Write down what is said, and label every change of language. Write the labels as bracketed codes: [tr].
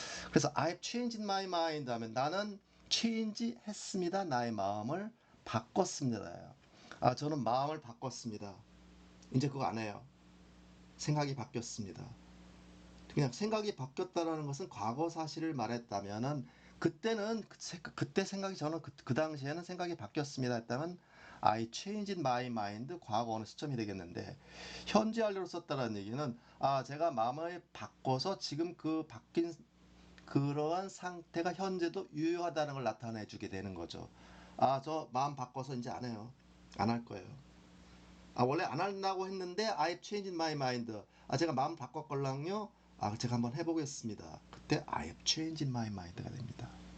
[ko] 그래서 [en] I've changed my mind [ko] 하면 나는 change 했습니다. 나의 마음을 바꿨습니다. 저는 마음을 바꿨습니다. 이제 그거 안 해요. 생각이 바뀌었습니다. 그냥 생각이 바뀌었다라는 것은 과거 사실을 말했다면은 그때는 그때 생각이 저는 그 당시에는 생각이 바뀌었습니다 했다면 [en] I changed my mind [ko] 과거 어느 시점이 되겠는데 현재 완료로 썼다라는 얘기는 제가 마음을 바꿔서 지금 그 바뀐 그러한 상태가 현재도 유효하다는 걸 나타내 주게 되는 거죠. 저 마음 바꿔서 이제 안 해요. 안 할 거예요. 원래 안 한다고 했는데 [en] I've changed my mind. [ko] 제가 마음 바꿨걸랑요. 제가 한번 해보겠습니다. 그때 [en] I have changed my mind [ko] 가 됩니다.